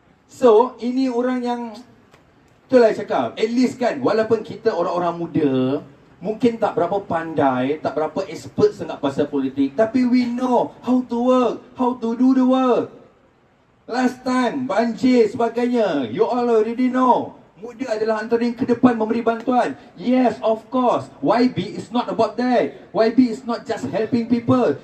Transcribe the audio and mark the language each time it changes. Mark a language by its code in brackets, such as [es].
[ms] So ini orang yang, itulah saya cakap, [en] at least [ms] kan, walaupun kita orang-orang muda mungkin tak berapa pandai, tak berapa expert sangat pasal politik, tapi [en] we know how to work, how to do the work. Last time, [ms] banjir sebagainya, [en] you all already know. [ms] Muda adalah antara yang ke depan memberi bantuan. [en] Yes, of course, YB is not about that. YB is not just helping people.